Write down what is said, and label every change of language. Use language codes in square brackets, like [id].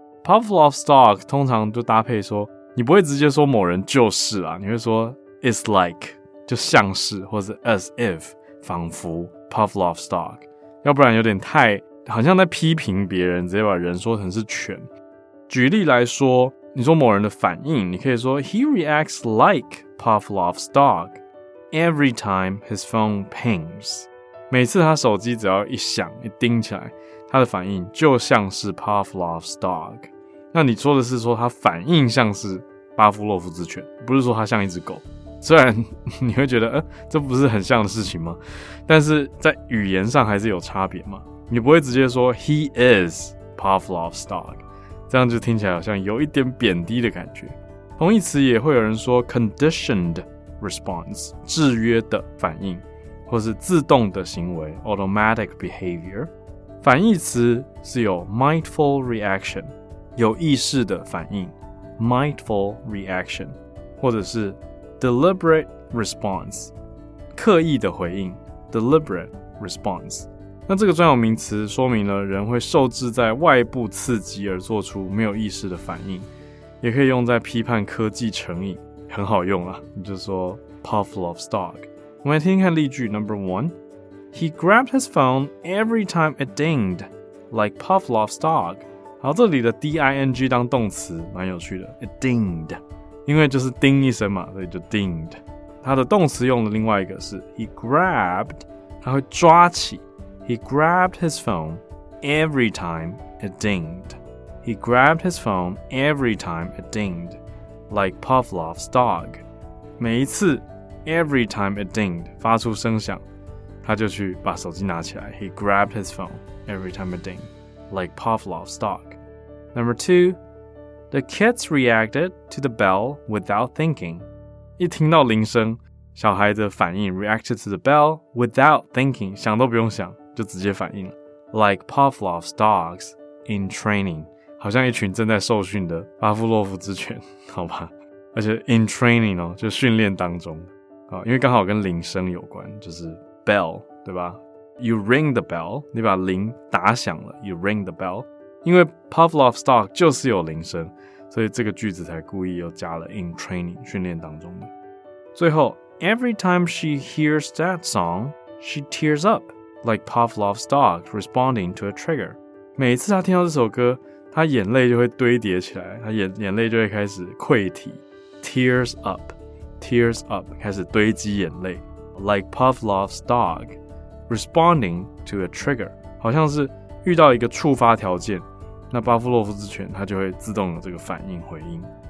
[zh] Pavlov's Dog 通常就搭配说，你不会直接说某人就是啊，你会说 it's like， 就像是，或是 as if， 仿佛 Pavlov's Dog， 要不然有点太好像在批评别人，直接把人说成是犬。举例来说，你说某人的反应，你可以说 [en] he reacts like Pavlov's dog every time his phone pings。 [zh] 每次他手机只要一响一叮起来，他的反应就像是 Pavlov's dog。那你说的是说他反应像是巴夫洛夫之犬，不是说他像一只狗。虽然你会觉得这不是很像的事情吗？但是在语言上还是有差别嘛。你不会直接说 [en] he is Pavlov's dog， [zh] 这样就听起来好像有一点贬低的感觉。同义词也会有人说 conditioned response， 制约的反应，或是自动的行为 automatic behavior。反义词是有 mindful reaction， 有意识的反应 mindful reaction， 或者是 deliberate response， 刻意的回应 deliberate response。那这个专有名词说明了人会受制在外部刺激而做出没有意识的反应，也可以用在批判科技成瘾，很好用啊，你就说 Pavlov's dog。我们来听听看例句 [en] No.1， He grabbed his phone every time it dinged like Pavlov's dog。 [zh] 好，这里的 ding 当动词蛮有趣的， it dinged， 因为就是叮一声嘛，所以就 dinged。它的动词用的另外一个是 [en] he grabbed， 他会抓起， he grabbed his phone every time it dinged。 He grabbed his phone every time it dinged like Pavlov's dog。 [zh] 每一次 [en] every time it dinged [zh] 发出声响，他就去把手机拿起来， [en] He grabbed his phone every time it dinged like Pavlov's dog。 No.2， The kids reacted to the bell without thinking。 [zh] 一听到铃声，小孩的反应 [en] reacted to the bell without thinking， [zh] 想都不用想就直接反应了， [en] like Pavlov's dogs in training， [zh] 好像一群正在受训的巴夫洛夫之犬，好吧，而且 in training 就训练当中。因为刚好跟铃声有关，就是 bell 对吧？ [en] You ring the bell， [zh] 你把铃打响了 [en] You ring the bell。 [zh] 因为 Pavlov's dog 就是有铃声，所以这个句子才故意又加了 in training 训练当中的。最后 [en] Every time she hears that song she tears up like Pavlov's dog responding to a trigger。 [zh] 每一次她听到这首歌，她眼泪就会堆叠起来，她眼泪就会开始溃堤 tears up 开始堆积眼泪 [en] like Pavlov's dog responding to a trigger， [zh] 好像是遇到一个触发条件，那巴夫洛夫之犬它就会自动有这个反应回应。